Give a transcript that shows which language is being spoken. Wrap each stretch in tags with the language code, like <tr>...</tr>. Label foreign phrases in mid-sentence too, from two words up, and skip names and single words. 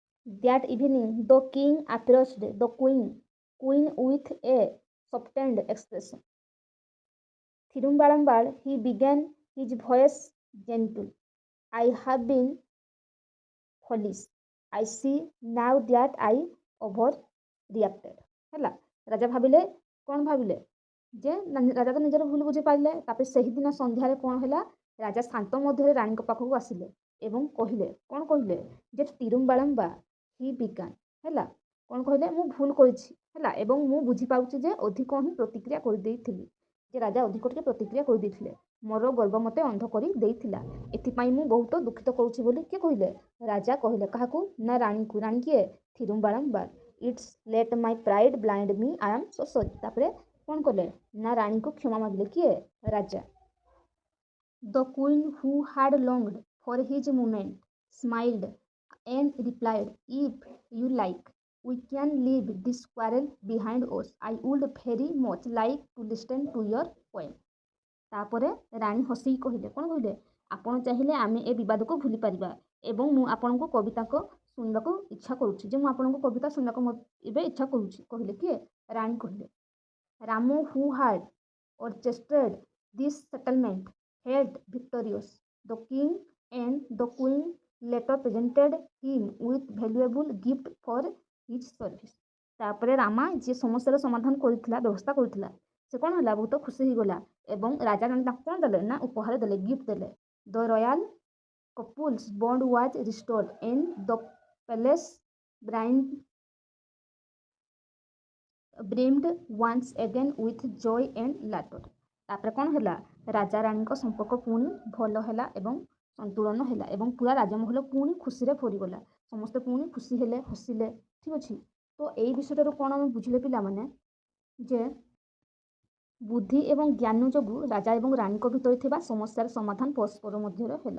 <en>That evening the king approached the queen with a softened expression. Thirumbalambar, he began, his voice gentle. I have been foolish. I see now that I overreacted.</en> <or>ହେଲା ରାଜା ଭାବିଲେ କ'ଣ ଭାବିଲେ ଯେ ରାଜା ତ ନିଜର ଭୁଲ ବୁଝିପାରିଲେ। ତାପରେ ସେହିଦିନ ସନ୍ଧ୍ୟାରେ କ'ଣ ହେଲା, ରାଜା ଶାନ୍ତ ମଧ୍ୟରେ ରାଣୀଙ୍କ ପାଖକୁ ଆସିଲେ ଏବଂ କହିଲେ, କ'ଣ କହିଲେ ଯେ ତିରୁମ୍ବାଳମ୍ବା</or> <en>he began,</en> <or>ହେଲା କ'ଣ କହିଲେ, ମୁଁ ଭୁଲ କରିଛି ହେଲା ଏବଂ ମୁଁ ବୁଝିପାରୁଛି ଯେ ଅଧିକ ହିଁ ପ୍ରତିକ୍ରିୟା କରିଦେଇଥିଲି, ଯେ ରାଜା ଅଧିକ ଟିକେ ପ୍ରତିକ୍ରିୟା କରିଦେଇଥିଲେ, ମୋର ଗର୍ବ ମୋତେ ଅନ୍ଧ କରି ଦେଇଥିଲା, ଏଥିପାଇଁ ମୁଁ ବହୁତ ଦୁଃଖିତ କରୁଛି ବୋଲି କିଏ କହିଲେ, ରାଜା କହିଲେ। କାହାକୁ ନା ରାଣୀଙ୍କୁ। ରାଣୀ କିଏ? ଥିରୁମ୍ବାଳମ୍ବାର।</or> <en>it's let my pride blind me I am so sorry.</en> <or>ତାପରେ କ'ଣ କଲେ ନା ରାଣୀଙ୍କୁ କ୍ଷମା ମାଗିଲେ। କିଏ? ରାଜା।</or> <en>The queen, who had longed for his moment, smiled and replied, if you like, we can leave this quarrel behind us. I would very much like to listen to your poem.</en> <or>ତାପରେ ରାଣୀ ହସିକି କହିଲେ, କ'ଣ କହିଲେ, ଆପଣ ଚାହିଁଲେ ଆମେ ଏ ବିବାଦକୁ ଭୁଲି ପାରିବା ଏବଂ ମୁଁ ଆପଣଙ୍କୁ କବିତାକୁ ଶୁଣିବାକୁ ଇଚ୍ଛା କରୁଛି, ଯେ ମୁଁ ଆପଣଙ୍କୁ କବିତା ଶୁଣିବାକୁ ଏବେ ଇଚ୍ଛା କରୁଛି, କହିଲେ କିଏ? ରାଣୀ କହିଲେ।</or> <en>ରାମ, who had orchestrated this settlement, held victorious. The king and the queen later presented him with valuable gift for his service.</en> <or>ତାପରେ ରାମା ଯିଏ ସମସ୍ୟାର ସମାଧାନ କରିଥିଲା, ବ୍ୟବସ୍ଥା କରିଥିଲା, ସେ କ'ଣ ହେଲା, ବହୁତ ଖୁସି ହେଇଗଲା ଏବଂ ରାଜା ରାଣୀ ତାଙ୍କୁ କ'ଣ ଦେଲେ ନା ଉପହାର ଦେଲେ, ଗିଫ୍ଟ ଦେଲେ।</or> <en>The royal couple's bond was restored and the palace brimmed once again with joy and laughter.</en> <or>ତାପରେ କ'ଣ ହେଲା, ରାଜା ରାଣୀଙ୍କ ସମ୍ପର୍କ ପୁଣି ଭଲ ହେଲା ଏବଂ ସନ୍ତୁଳନ ହେଲା ଏବଂ ପୁରା ରାଜମହଲ ପୁଣି ଖୁସିରେ ଭରିଗଲା। ସମସ୍ତେ ପୁଣି ଖୁସି ହେଲେ, ହସିଲେ। ଠିକ୍ ଅଛି। ତ ଏଇ ବିଷୟଟାରୁ କ'ଣ ଆମେ ବୁଝିଲେ ପିଲାମାନେ, ଯେ ବୁଦ୍ଧି ଏବଂ ଜ୍ଞାନ ଯୋଗୁଁ ରାଜା ଏବଂ ରାଣୀଙ୍କ ଭିତରେ ଥିବା ସମସ୍ୟାର ସମାଧାନ ପରସ୍ପର ମଧ୍ୟରେ ହେଲା।</or>